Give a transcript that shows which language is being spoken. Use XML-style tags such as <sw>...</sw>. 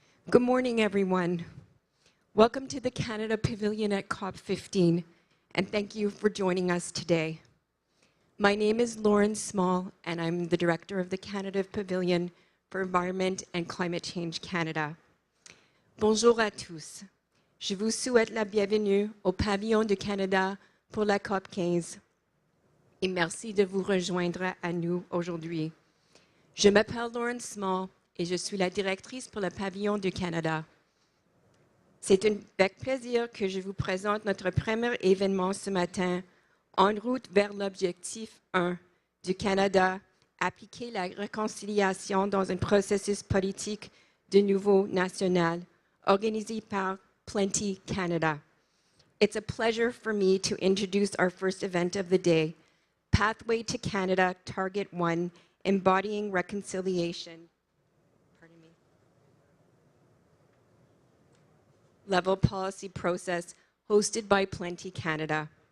<en>Good morning, everyone. Welcome to the Canada Pavilion at COP15, and thank you for joining us today. My name is Lauren Small, and I'm the director of the Canada Pavilion for Environment and Climate Change Canada.</en> <fr>Bonjour à tous. Je vous souhaite la bienvenue au Pavillon du Canada pour la COP 15. Et merci de vous rejoindre à nous aujourd'hui. Je m'appelle Lauren Small et je suis la directrice pour le Pavillon du Canada. C'est avec plaisir que je vous présente notre premier événement ce matin, en route vers l'objectif 1 du Canada, appliquer la réconciliation dans un processus politique de niveau national, organisé par Plenty Canada.</fr> <en>It's a pleasure for me to introduce our first event of the day, Pathway to Canada, Target 1, Embodying Reconciliation. Pardon me. Level policy process hosted by Plenty Canada.</en>